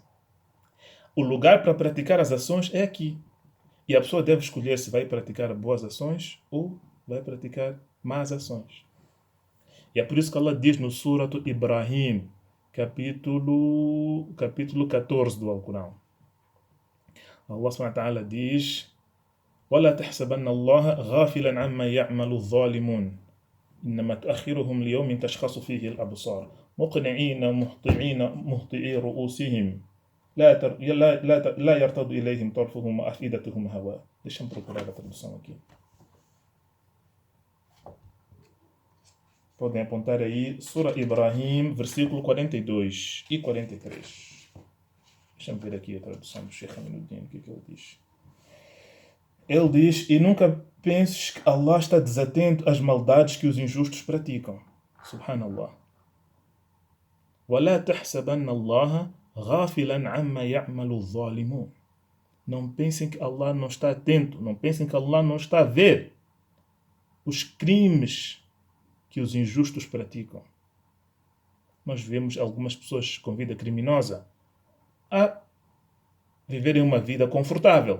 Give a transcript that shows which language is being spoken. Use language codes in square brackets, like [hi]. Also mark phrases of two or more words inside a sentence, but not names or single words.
[pt] O lugar para praticar as ações é aqui. E a pessoa deve escolher se vai praticar boas ações ou vai praticar más ações. E é por isso que Allah diz no Surat Ibrahim, capítulo 14 do Alcorão. [ar] الله سبحانه وتعالى diz: وَلَا تَحْسَبَنَّ اللَّهَ غَافِلًا عَمَّا يَعْمَلُ الظَّالِمُونَ إِنَّمَا تُؤَخِّرُهُمْ لِيَوْمٍ تَشْخَصُ فِيهِ الْأَبْصَارُ مُقْنِعِينَ مُهْطِعِي رُؤُوسِهِمْ لا يرتد إليهم طرفهم وأفئدتهم هواء. [pt] Deixa-me procurar a tradução aqui. Podem apontar aí, Surah Ibrahim, versículo 42 e 43. Deixa-me ver aqui a tradução do Sheikh Aminuddin, o que ele diz. Ele diz: e nunca penses que Allah está desatento às maldades que os injustos praticam. Subhanallah. [ar] وَلَا تَحْسَبَنَّ اللَّهَ غَافِلًا عَمَّا يَعْمَلُ الظَّالِمُونَ. [pt] Não pensem que Allah não está atento, não pensem que Allah não está a ver os crimes que os injustos praticam. Nós vemos algumas pessoas com vida criminosa a viverem uma vida confortável.